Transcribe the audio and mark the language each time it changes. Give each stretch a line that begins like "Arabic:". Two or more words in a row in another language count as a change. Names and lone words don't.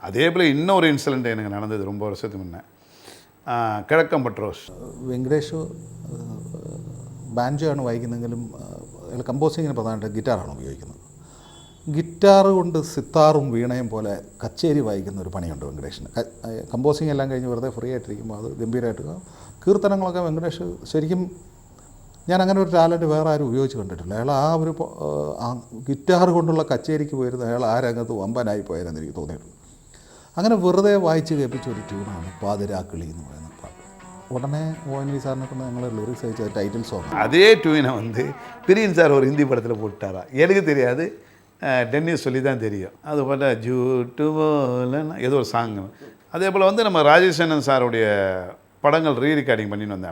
Tamil: அதே போல் இன்னொரு இன்சிடெண்ட் எனக்கு நடந்தது ரொம்ப வருஷத்துக்கு முன்னே.
Malayalam: കിഴക്കൻ പട്രോസ് വെങ്കടേഷ് ബാൻജോ ആണ് വായിക്കുന്നതെങ്കിലും അയാൾ കമ്പോസിങ്ങിന് പ്രധാനമായിട്ട് ഗിറ്റാറാണ് ഉപയോഗിക്കുന്നത്. ഗിറ്റാർ കൊണ്ട് സിത്താറും വീണയും പോലെ കച്ചേരി വായിക്കുന്ന ഒരു പണിയുണ്ട് വെങ്കടേഷിന്. കമ്പോസിങ് എല്ലാം കഴിഞ്ഞ് വെറുതെ ഫ്രീ ആയിട്ടിരിക്കുമ്പോൾ അത് ഗംഭീരമായിട്ട് കീർത്തനങ്ങളൊക്കെ വെങ്കടേഷ് ശരിക്കും ഞാൻ അങ്ങനെ ഒരു ടാലൻറ്റ് വേറെ ആരും ഉപയോഗിച്ച് കണ്ടിട്ടില്ല. അയാൾ ആ ഒരു ഗിറ്റാർ കൊണ്ടുള്ള കച്ചേരിക്ക് പോയിരുന്ന അയാൾ ആ രംഗത്ത് വമ്പനായി പോയെന്ന് എനിക്ക് തോന്നിയിട്ടുണ്ട്. അങ്ങനെ വെറുതെ വായിച്ച് കേൾപ്പിച്ച ഒരു ട്യൂണാണ് പാതിരാക്കിളി എന്ന് പറയുന്ന പാട്ട്.
Tamil: உடனே ஓஎன்வி சார்னு கொண்டு எங்களை லிரிக்ஸ் வச்சு
English: title song
Tamil: அதே டியூனை வந்து பிரியன் சார் ஒரு ஹிந்தி படத்தில் போட்டாரா, எனக்கு தெரியாது, டென்னிஸ் சொல்லி தான் தெரியும். அது போல் ஜூட்டு போலன்னு ஏதோ ஒரு சாங். அதே போல் வந்து நம்ம ராஜேஷன் சாருடைய படங்கள்
English: re recording
Tamil: பண்ணின்னு வந்தேன்.